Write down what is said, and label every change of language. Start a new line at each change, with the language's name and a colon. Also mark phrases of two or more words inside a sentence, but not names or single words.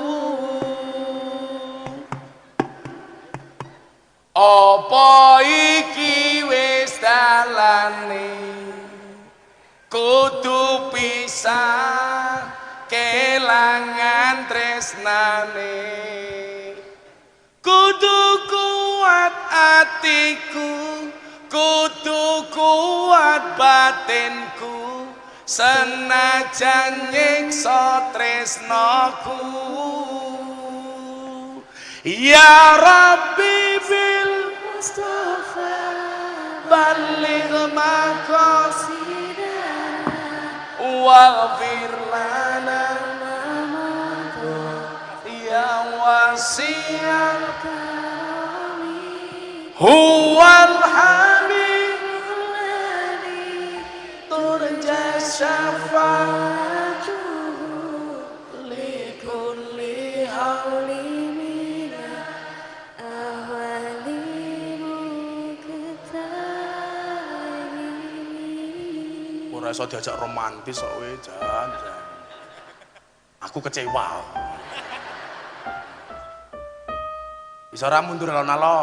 Javanese: apa iki wis dalane kudu pisah kelangan tresnane kudu kuat atiku kudu kuat batinku senajan nyiksa tresnaku
Arabic: يا رب بالمصطفى بلغ مقاصدنا واغفر لنا يا واسع الكرم هو الحميد الذي ترجى شفاعته لكل هول
Javanese: ora iso diajak romantis kok kowe jan. Aku kecewa. Iso ora mundur alon-alon.